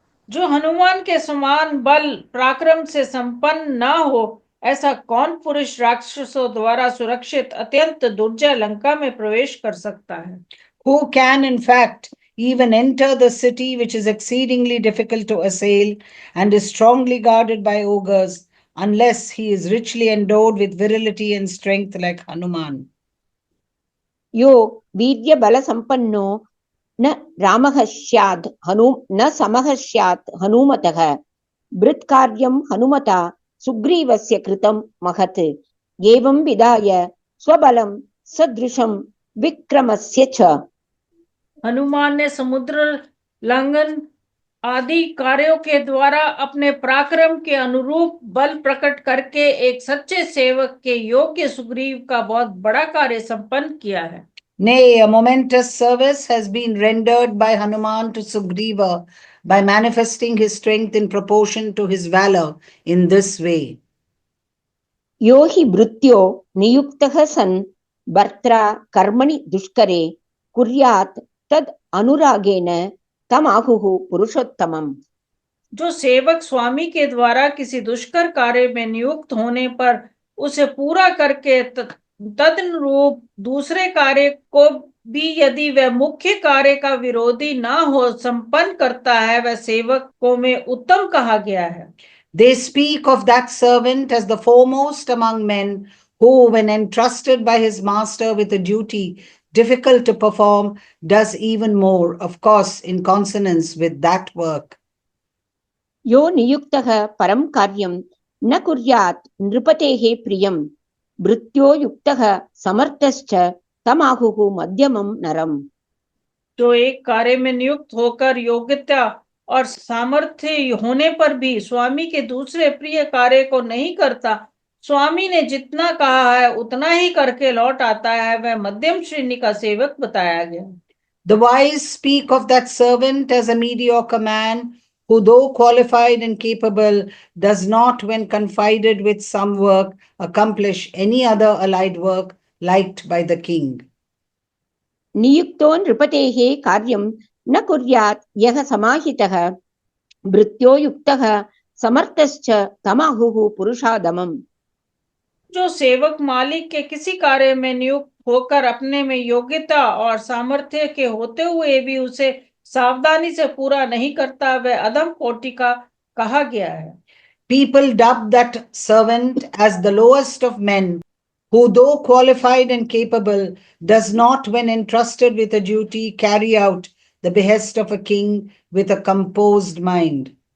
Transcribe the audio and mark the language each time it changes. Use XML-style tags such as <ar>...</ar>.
<hi>जो हनुमान के समान बल पराक्रम से संपन्न न हो, ऐसा कौन पुरुष राक्षसों द्वारा सुरक्षित अत्यंत दुर्जय लंका में प्रवेश कर सकता है?</hi> <en>Who can in fact even enter the city, which is exceedingly difficult to assail and is strongly guarded by ogres, unless he is richly endowed with virility and strength like Hanuman?</en> <sa>यो वीर्य बल संपन्नो न रामः स्यात् न समः स्यात् हनुमतः। भृत्कार्यं हनुमता सुग्रीवस्य कृतं महत् एवं विधाय स्वबलं सदृशं विक्रमस्य च।</sa> <hi>हनुमान ने समुद्र लंघन आदि कार्यों के द्वारा अपने पराक्रम के अनुरूप बल प्रकट करके एक सच्चे सेवक के योग्य सुग्रीव का बहुत बड़ा कार्य संपन्न किया है।</hi> <en>Nay, a momentous service has been rendered by Hanuman to Sugriva by manifesting his strength in proportion to his valor in this way.</en> <sa>यो हि भृत्यो नियुक्तः सन् भर्त्रा कर्मणि दुष्करे कुर्यात् तद् अनुरागेण तमाहुः पुरुषोत्तमम्।</sa> <hi>जो सेवक स्वामी के द्वारा किसी दुष्कर कार्य में नियुक्त होने पर उसे पूरा करके तदनुरूप दूसरे कार्य को भी यदि वह मुख्य कार्य का विरोधी ना हो संपन्न करता है, वह सेवक को में उत्तम कहा गया है।</hi> <en>They speak of that servant as the foremost among men who, when entrusted by his master with a duty difficult to perform, does even more, of course, in consonance with that work.</en> <sa>यो नियुक्तः परं कार्यं न कुर्यात् नृपतेः प्रियं भृत्यो युक्तः समर्थश्च तमाहुः मध्यमं नरम्।</sa> <hi>जो एक कार्य में नियुक्त होकर योग्यता और सामर्थ्य होने पर भी स्वामी के दूसरे प्रिय कार्य को नहीं करता, स्वामी ने जितना कहा है उतना ही करके लौट आता है, वह मध्यम श्रेणी का सेवक बताया गया।</hi> <en>The wise speak of that servant as a mediocre man who, though qualified and capable, does not, when confided with some work, accomplish any other allied work liked by the king.</en> <sa>नियुक्तो नृपतेः कार्यं न कुर्यात् यः समाहितः भृत्यो युक्तः समर्थश्च तमाहुः पुरुषादमम्।</sa> <hi>जो सेवक मालिक के किसी कार्य में नियुक्त होकर अपने में योग्यता और सामर्थ्य के होते हुए भी उसे सावधानी से पूरा नहीं करता, वह अधम कोटि का कहा गया है।</hi> <en>People dub that servant as the lowest of men, who, though qualified and capable, does not, when entrusted with a duty, carry out the behest of a king with a composed mind.</en>